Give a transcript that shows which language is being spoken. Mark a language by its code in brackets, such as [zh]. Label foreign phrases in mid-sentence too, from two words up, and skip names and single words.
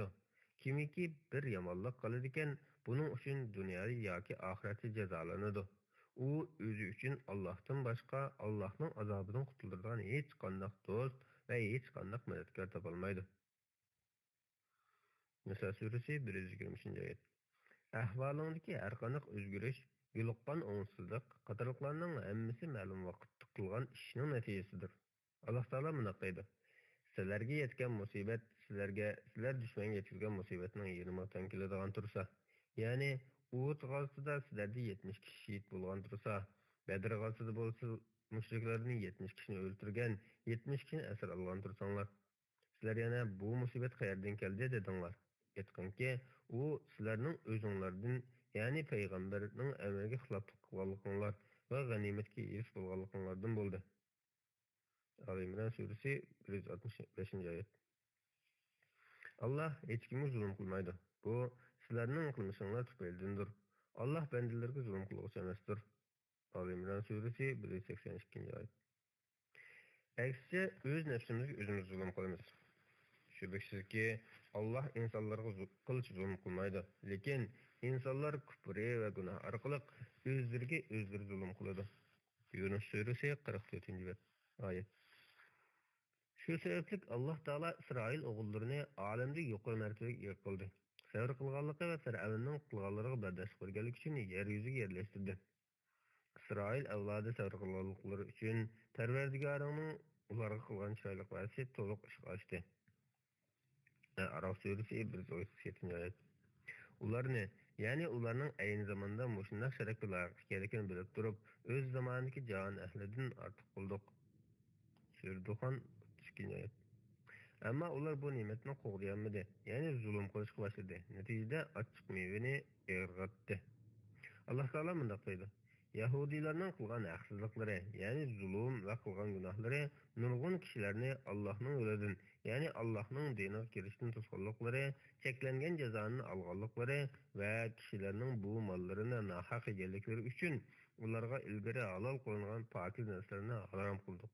[uz] Kimiki bir yomonlik qiladigan, buning uchun dunyoda yoki oxiratda jazolanadi. U o'zi uchun Allohdan boshqa Allohning azobidan qutuladigan hech qanday do'st va hech qanday madadkor topolmaydi. Nisa suresi 120. ayet. Ahvalingdagi har qanday o'zgarish, yo'liqqan o'ngsizlik qatorliqlarning hammasi ma'lum vaqtda qilgan ishning natijasidir. Alloh taolo buni deydi. Sizlarga yetgan musibat sizlar dushmanga yetkazgan musibatning 20 tan keladigan tursa, ya'ni Uhud g'azotida sizlarda 70 kishi shahid bo'lgan tursa, Badr g'azotida bo'lsa mushriklarning 70 kishini o'ldirgan, 70 kishini asir olgan tursanglar, sizlar yana bu musibat qayerdan keldi dedinglar. Aytganki, u sizlarning o'zinglardan, ya'ni payg'ambarning amriga xiloflik qilganliginglar va g'animatga erishib bo'lganliginglardan bo'ldi. Ali-İmran suresi 165. ayet. Allah hech kimga zulm qilmaydi. Bu sizlarning qilmishinglar tufaylidandir. Allah bandalarga zulm qiluvchi emasdir. Ali-İmran suresi 182. ayet. Aksicha o'z nafsimizga o'zimiz zulm qilamiz. Shubhasizki Allah insonlarga qilch zulm qilmaydi, lekin insonlar kufri va gunoh orqali o'zlariga o'zlari zulm qiladi. Yunus suresi 44. ayet. Shu sababli Alloh taolo Isroil o'g'illarini olamda yuqori martabaga ega qildi. Sabr qilganligi va Fir'avnning qilganlariga bardosh berganligi uchun yer yuziga yerlashtirdi. Isroil avlodi sabr qilganliklari uchun Parvardigoringning ularga qilgan chiroyli va'dasi to'liq ishga oshdi. Araf suresi 137. ayet. Ularni, ya'ni ularning ayni zamonda mushunday sharafga loyiq ekanligini bilib turib, o'z zamonidagi jon ahlidan ortiq qildik. Surduxon 2. ayet. Ammo ular bu ne'matni qo'g'dayolmadi, ya'ni zulm qilishga boshladi. Natijada ochiq mevani erg'atdi. Alloh taolo bunday deydi: Yahudiylarning qilgan haqsizliklari, ya'ni zulm va qilgan gunohlari nurg'un kishilarni Allohning yo'lidan, ya'ni Allohning diniga kirishdan to'sqanliklari, cheklangan jazoni olganliklari va kishilarning bu mollarini nohaq egalliklari uchun ularga ilgari halol qilingan pokiz narsalarni harom qildik.